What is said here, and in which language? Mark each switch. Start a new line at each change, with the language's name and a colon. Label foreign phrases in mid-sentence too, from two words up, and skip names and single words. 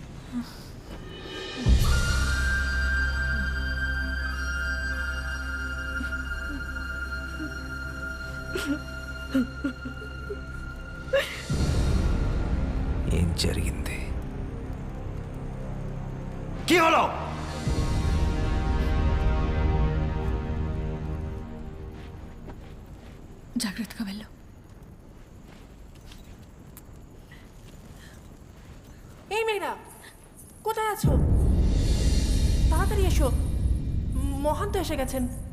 Telugu: ఏం జరిగింది?
Bangla: কি হলো?
Telugu: జాగ్రత్తగా వెళ్ళు.
Bangla: এই মেয়েরা কোথায় আছো? তাড়াতাড়ি এসো, মহান্ত এসে গেছেন।